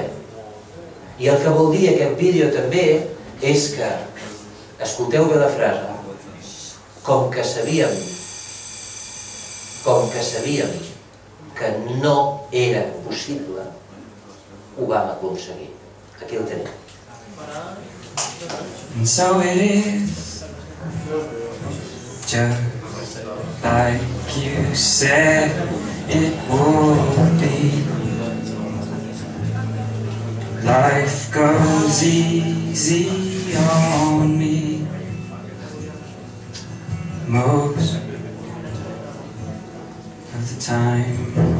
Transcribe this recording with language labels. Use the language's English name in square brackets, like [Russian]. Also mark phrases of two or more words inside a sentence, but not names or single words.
[Catalan] I el que vol dir aquest vídeo també és que, escolteu bé la frase, com que sabíem que no era possible, ho vam aconseguir. Aquí el tenim. [English] And so it is, just like you said it would be. Life goes easy on me most of the time.